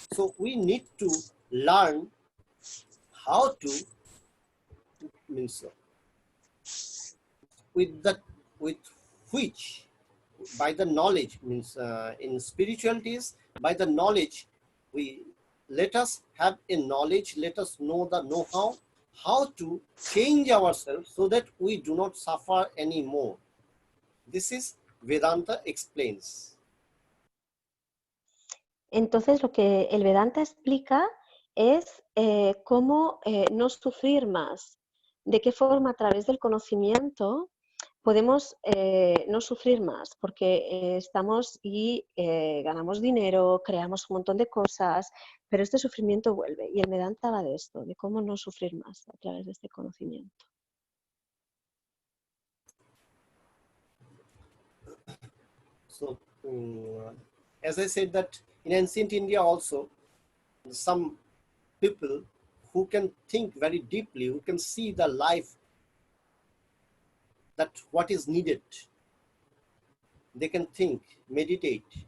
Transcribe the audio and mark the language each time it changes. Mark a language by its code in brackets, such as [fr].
[en] So we need to learn how to means with which by the knowledge means in spiritualities, by the knowledge we let us have a knowledge, let us know the know-how, how to change ourselves so that we do not suffer anymore. This is Vedanta explains. [es] Entonces lo que el Vedanta explica es cómo no sufrir más, de qué forma a través del conocimiento podemos no sufrir más, porque estamos y ganamos dinero, creamos un montón de cosas, pero este sufrimiento vuelve. Y el Vedanta va de esto, de cómo no sufrir más a través de este conocimiento. [en] So, as I said that in ancient India also, some people who can think very deeply, who can see the life, that what is needed, they can think, meditate.